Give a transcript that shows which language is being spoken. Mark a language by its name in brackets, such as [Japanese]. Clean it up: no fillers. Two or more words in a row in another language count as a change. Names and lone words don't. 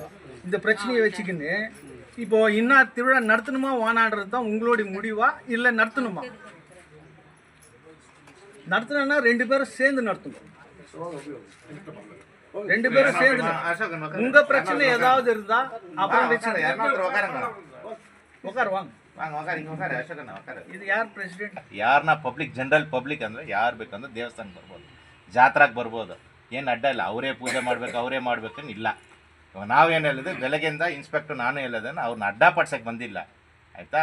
[Tamil] இந்த பிரச்சனையை வச்சுக்கின்னு இப்போ இன்னும் திருவிழா நடத்தணுமா வானாடுறது தான் உங்களுடைய முடிவா இல்லை நடத்தணுமா? நடத்தணும்னா 2 பேரும் சேர்ந்து நடத்தணும். 2 பேரும் சேர்ந்து உங்க பிரச்சனை ஏதாவது இருந்தா அப்புறம் உட்காருவாங்க. [Kannada] ಇದು ಯಾರು ಪ್ರೆಸಿಡೆಂಟ್? ಯಾರನ್ನ [English] public general public [Kannada] ಅಂದರೆ ಯಾರು ಬೇಕಂದ್ರೆ ದೇವಸ್ಥಾನಕ್ಕೆ ಬರ್ಬೋದು, ಜಾತ್ರೆಗೆ ಬರ್ಬೋದು, ಏನು ಅಡ್ಡ ಇಲ್ಲ. ಅವರೇ ಪೂಜೆ ಮಾಡ್ಬೇಕು, ಅವರೇ ಮಾಡ್ಬೇಕಂತ ಇಲ್ಲ. ಇವಾಗ ನಾವೇನು ಹೇಳಿದ್ವಿ, ಬೆಳಗ್ಗೆಯಿಂದ ಇನ್ಸ್ಪೆಕ್ಟರ್ ನಾನು ಹೇಳೋದನ್ನು ಅವ್ರನ್ನ ಅಡ್ಡಪಡ್ಸಕ್ಕೆ ಬಂದಿಲ್ಲ, ಆಯಿತಾ?